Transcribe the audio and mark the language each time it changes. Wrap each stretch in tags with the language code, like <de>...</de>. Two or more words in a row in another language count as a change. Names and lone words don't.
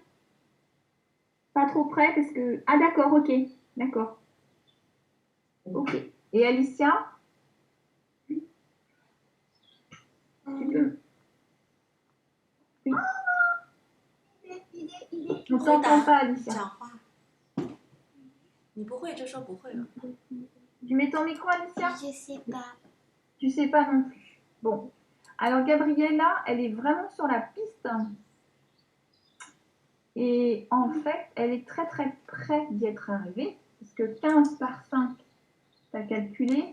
<fr>Pas trop près parce que... Ah d'accord, ok. D'accord. Ok. Et Alicia? Tu peux... Oui. On ne s'entend pas, Alicia.</fr> <zh>讲话。你不会就说不会了。</zh> <fr>Tu mets ton micro, Alicia? Je sais pas. Tu sais pas non plus. Bon. Alors, Gabriella, elle est vraiment sur la piste. Et en fait, elle est très très près d'y être arrivée. Parce que 15 par 5, tu as calculé.</fr>